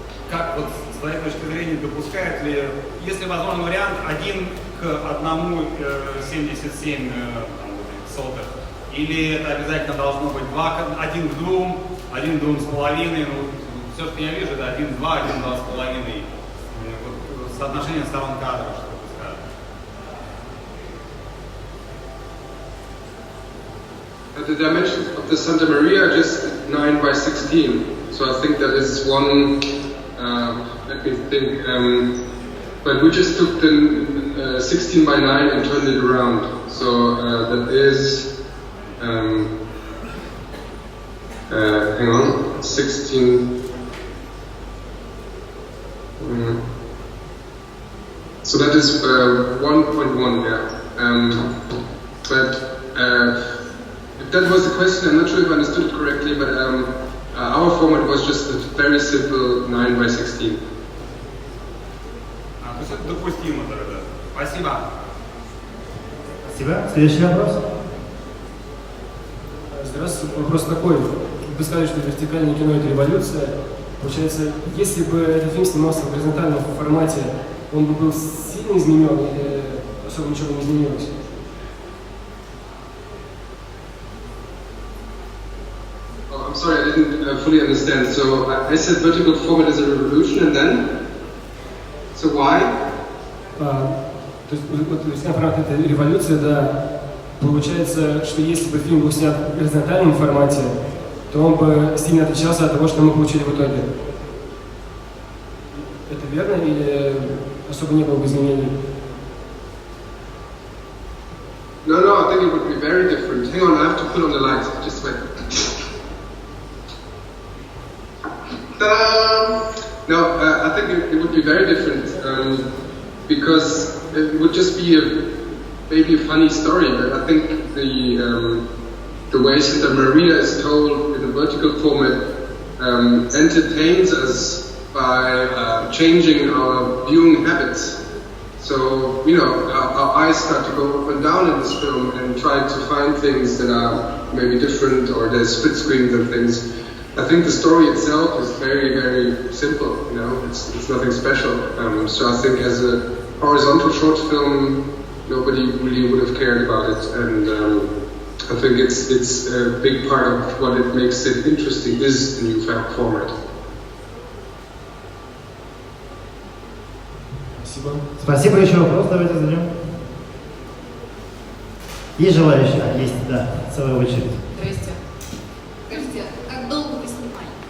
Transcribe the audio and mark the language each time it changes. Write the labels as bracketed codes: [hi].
[ru] Как вот с твоей точки зрения допускает ли, если возможен вариант 1 к 1,77 сотых, или это обязательно должно быть 1 к 2, 1 к 2,5, ну, все, что я вижу, это 1 к 2, 1 к 2,5. Вот, соотношение сторон кадра, что вы скажете? [en] The dimensions of the Santa Maria are just 9:16, so I think that is one. Let me think. But we just took the 16:9 and turned it around. So that is. Hang on, 16. So that is 1.1. Yeah. But. If that was the question, I'm not sure if I understood it correctly, but our format was just a very simple 9:16. [ru] То есть это допустимо тогда. Спасибо. Спасибо. Следующий вопрос. Здравствуйте. Вопрос такой. Вы сказали, что вертикальное кино — это революция. Получается, если бы этот фильм снимался в горизонтальном формате, он бы был сильно изменен или особо ничего не изменилось? [en] I'm sorry, I didn't fully understand. So I said vertical format is a revolution, and then? So why? [ru] То есть вертикальный формат — это революция, да. Получается, что если бы фильм был снят в горизонтальном формате, то он бы сильно отличался от того, что мы получили в итоге. Это верно или особо не было бы изменений? [en] No, I think it would be very different. Hang on, I have to put on the lights. Just wait. Ta-da! No, I think it would be very different because it would just be maybe a funny story. But I think the way Santa Maria is told in a vertical format entertains us by changing our viewing habits. So, you know, our eyes start to go up and down in this film and try to find things that are maybe different, or there's split screens and things. I think the story itself is very, very simple, you know, it's nothing special. So I think as a horizontal short film, nobody really would have cared about it. And I think it's a big part of what it makes it interesting is the new format. [ru] Спасибо. Спасибо. Еще вопрос давайте зададим. Есть желающие? Есть, да, целая очередь. Здрасте. Скажите, как долго вы снимали?